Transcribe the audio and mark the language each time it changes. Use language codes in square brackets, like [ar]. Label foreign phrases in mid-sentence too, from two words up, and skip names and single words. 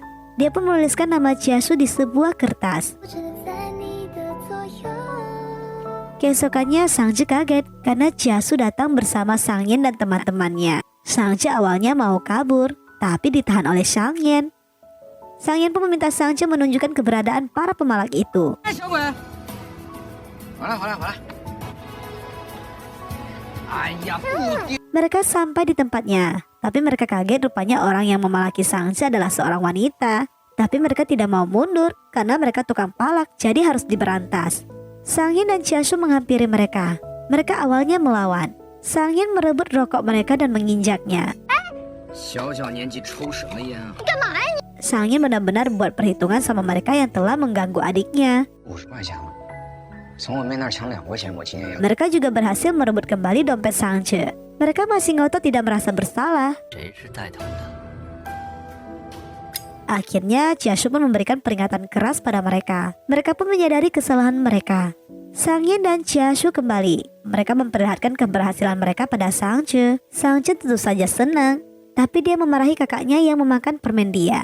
[id] Dia pun menuliskan nama Chiashu di sebuah kertas. Keesokannya Sang Je kaget karena Chiashu datang bersama Sang Yin dan teman-temannya. Sang Je awalnya mau kabur, tapi ditahan oleh Sang Yan. Sang Yan pun meminta Sang Ce menunjukkan keberadaan para pemalak itu. [zh] 哎，小鬼，回来，回来，回来。哎呀，不丢！ [id] Mereka sampai di tempatnya, tapi mereka kaget rupanya orang yang memalaki Sang Ce adalah seorang wanita. Tapi mereka tidak mau mundur karena mereka tukang palak, jadi harus diberantas. Sang Yan dan Chia Shu menghampiri mereka. Mereka awalnya melawan. Sang Yan merebut rokok mereka dan menginjaknya. [zh] 小小年纪抽什么烟啊？ [id] Sang Yan benar-benar buat perhitungan sama mereka yang telah mengganggu adiknya. [zh] 50 块钱了，从我妹那儿抢2块钱，我今天也。 [id] Mereka juga berhasil merebut kembali dompet Sang Ce. Mereka masih ngotot tidak merasa bersalah. [zh] 谁是带头的？ [id] Akhirnya Chia Shu pun memberikan peringatan keras pada mereka. Mereka pun menyadari kesalahan mereka. Sang Yan dan Chia Shu kembali. Mereka memperlihatkan keberhasilan mereka pada Sang Ce. Sang Ce tentu saja senang, tapi dia memarahi kakaknya yang memakan permen dia.